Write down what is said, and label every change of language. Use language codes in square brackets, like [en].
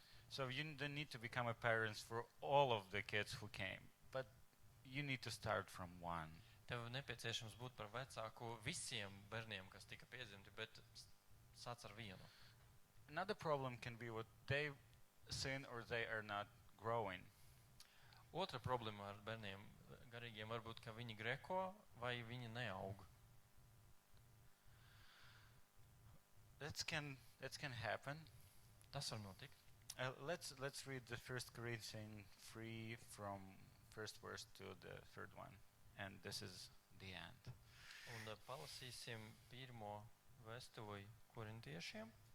[en] So you don't need to become a parents for all of the kids who came, but you need to start from one. [lv] Tev nepieciešams būt par vecāku visiem bērniem, kas tika piedzimti, bet sāc ar vienu. [en] Another problem can be what they sin or they are not growing. [lv] Otra problēma ar bērniem garīgiem varbūt, ka viņi greko vai viņi neaug. [en] That can happen. [lv] Tas var notikt. [en] Let's read the 1 Corinthians 3 from first verse to the third one, and this is the end. [lv] Un palasīsim pirmo vēstuli korintiešiem.